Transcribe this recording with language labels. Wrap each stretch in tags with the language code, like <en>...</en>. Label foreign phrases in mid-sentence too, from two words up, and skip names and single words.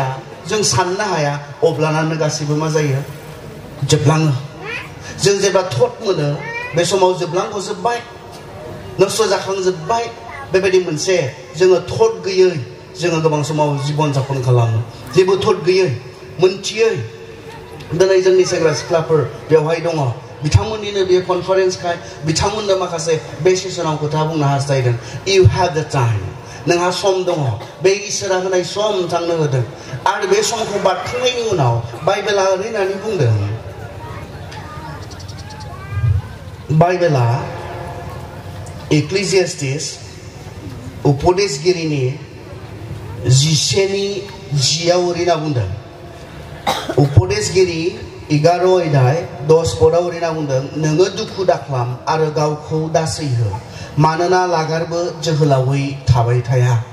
<brx>जों साननो हाया अब्लानानो गासैबो मा जायो जोबलाङो जों जेब्ला थट मोनो बे समाव जोबलांग'जोब्बाय नस्थ' जाखांजोब्बाय बेबायदि मोनसे जोङो थट गैयै जोङो गोबां समाव जिबन जापन खालामो जेबो थट गैयै मोनथियै दिनै जोंनि सेंग्रा सिख्लाफोर बेवहाय दङ बिथांमोननिनो बे कनफारेन्सखाय बिथांमोननो माखासे बे सेसनाव खोथा बुंनो हास्थायदों</brx> <en>you have the time</en> <brx>नोंहा सम दङ बे इसोरा होनाय सम नोंथांनो होदों आरो बे समखौ बारखांनायनि उनाव बाइबेला ओरैनानै बुंदों बाइबेला इक्लेसियास्टिस उपदेशगिरिनि 10:10 ओरैना बुंदों उपदेशगिरि 11 अध्याय 10 पदआव ओरैना बुंदों नोङो दुखु दाख्लाम आरो गावखौ दासैहो मानोना लागारबो जोहोलावै थाबाय थाया</brx>